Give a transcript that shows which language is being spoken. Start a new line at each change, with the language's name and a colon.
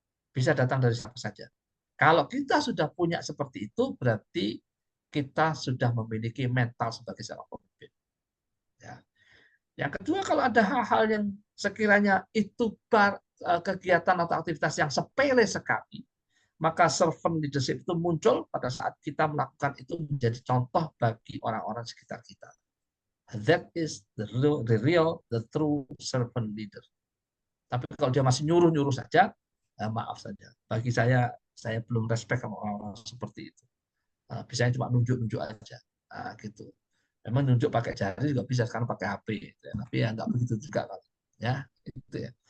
Indonesian: Bisa datang dari siapa saja. Kalau kita sudah punya seperti itu, berarti kita sudah memiliki mental sebagai seorang pemimpin. Ya. Yang kedua, kalau ada hal-hal yang sekiranya itu kegiatan atau aktivitas yang sepele sekali, maka servant leadership itu muncul pada saat kita melakukan itu menjadi contoh bagi orang-orang sekitar kita.
English: That is the true servant leader.
Indonesian: Tapi kalau dia masih nyuruh-nyuruh saja, maaf saja. Bagi saya belum respect sama orang-orang seperti itu. Biasanya cuma nunjuk-nunjuk aja, gitu. Memang nunjuk pakai jari juga bisa, sekarang pakai HP, gitu ya. Tapi ya nggak begitu juga, ya, gitu ya.